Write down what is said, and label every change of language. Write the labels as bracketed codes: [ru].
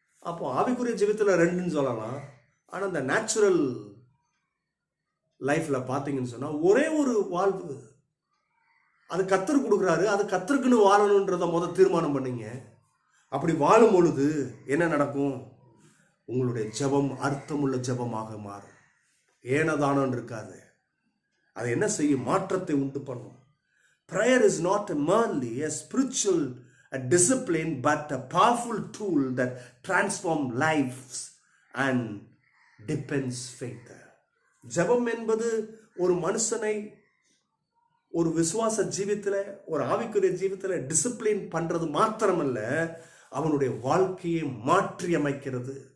[ta] அப்போ ஆவிக்குரிய ஜீவித்தில் 2ன்னு சொல்லலாம். ஆனால் இந்த நேச்சுரல் லைஃப்ல பார்த்தீங்கன்னு சொன்னா ஒரே ஒரு வாழ்வு. அது கர்த்தர் கொடுக்குறாரு. அது கர்த்தருக்குன்னு வாழணுன்றத தீர்மானம் பண்ணீங்க. அப்படி வாழும் பொழுது என்ன நடக்கும்? உங்களுடைய ஜெபம் அர்த்தமுள்ள ஜெபமாக மாறும். ஏனதானம் இருக்காது. அது என்ன செய்யும்? மாற்றத்தை உண்டு பண்ணும். [en] Prayer is not merely a spiritual discipline, but a powerful tool that transforms lives and deepens faith. [ta] ஜெபம் என்பது ஒரு மனுஷனை ஒரு விசுவாச ஜீவித்தில், ஒரு ஆவிக்குரிய ஜீவித்தில் டிசிப்ளின் பண்றது மாத்திரமல்ல, அவனுடைய வாழ்க்கையை மாற்றி அமைக்கிறது.